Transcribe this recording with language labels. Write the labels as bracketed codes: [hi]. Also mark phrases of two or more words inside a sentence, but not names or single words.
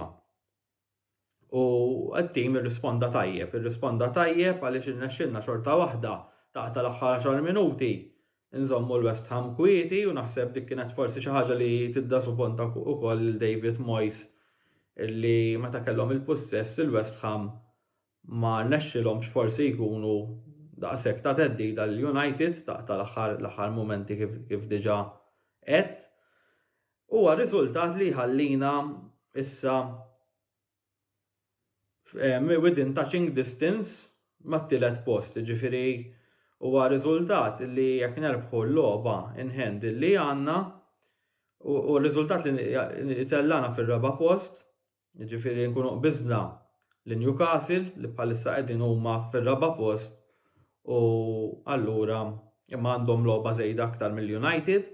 [mt] U t-tim irrisponda tajjeb għaliex irnexxilna xorta waħda taħt l-aħħar 10 minuti nżommu l-West Ham kwieti u naħseb dik kienet forsi xi ħaġa li tidda supponta wkoll lil David Moyes illi meta kellhom il-possess il-West Ham ma rnexxilhomx forsi jkunu daqshekk ta' theddida l-United taħt l-aħħar mumenti kif diġà qed. Huwa riżultat li jħallina issa [en] within touching distance [mt] mat-tielet post, jiġifieri huwa riżultat li jekk nerbħu l-logħba [en] in hand [mt] li għandna u riżultat li tellana fir-raba' post, jiġifieri nkunu qbiżna li Newcastle li bħalissa qegħdin huma fir-raba' post u allura imma għandhom logħba żejda aktar mill-United.